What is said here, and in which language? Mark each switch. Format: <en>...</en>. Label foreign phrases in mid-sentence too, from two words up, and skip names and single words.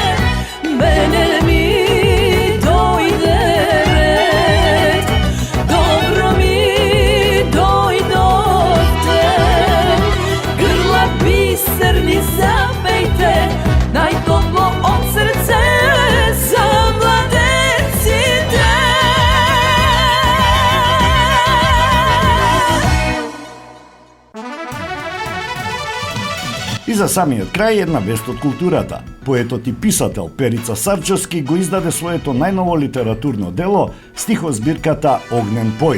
<mk>Мене ми дојде ред, добро ми дојдовте, грла бисерни запејте, најтопло од срце за младенците. И за самиот крај една вест од културата. Поетот и писател Перица Сарджевски го издаде своето најново литературно дело, стихозбирката Огнен пој.</mk>